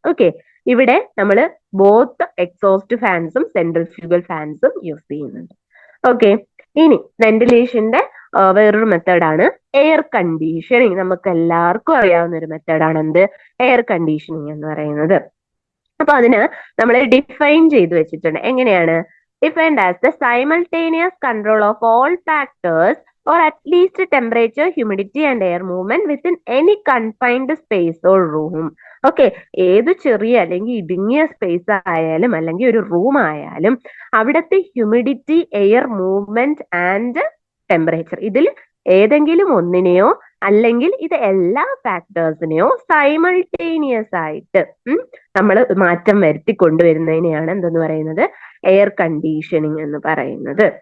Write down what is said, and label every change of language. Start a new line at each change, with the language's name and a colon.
Malayalam: Okay, ഇവിടെ നമ്മൾ both exhaust ഫാൻസും centrifugal ഫാൻസും use ചെയ്യുന്നുണ്ട്. ഓക്കെ, ഇനി വെന്റിലേഷന്റെ വേറൊരു മെത്തേഡാണ് എയർ കണ്ടീഷനിങ്. നമുക്ക് എല്ലാവർക്കും അറിയാവുന്ന ഒരു മെത്തേഡാണ് എന്ത്, എയർ കണ്ടീഷനിങ് എന്ന് പറയുന്നത്. അപ്പൊ അതിന് നമ്മൾ ഡിഫൈൻ ചെയ്ത് വെച്ചിട്ടുണ്ട്. എങ്ങനെയാണ്
English: Defined as the simultaneous control of all factors or at least temperature, humidity and air movement within any confined space or room.
Malayalam: Okay, ഏത് ചെറിയ അല്ലെങ്കിൽ ഇടുങ്ങിയ സ്പേസ് ആയാലും അല്ലെങ്കിൽ ഒരു റൂം ആയാലും അവിടുത്തെ humidity, air movement and temperature, ഇതിൽ ഏതെങ്കിലും ഒന്നിനെയോ അല്ലെങ്കിൽ ഇത് എല്ലാ ഫാക്ടേഴ്സിനെയോ സൈമൾട്ടേനിയസ് ആയിട്ട് നമ്മൾ മാറ്റം വരുത്തി കൊണ്ടുവരുന്നതിനെയാണ് എന്തെന്ന് പറയുന്നത്, എയർ കണ്ടീഷനിങ് എന്ന് പറയുന്നത്.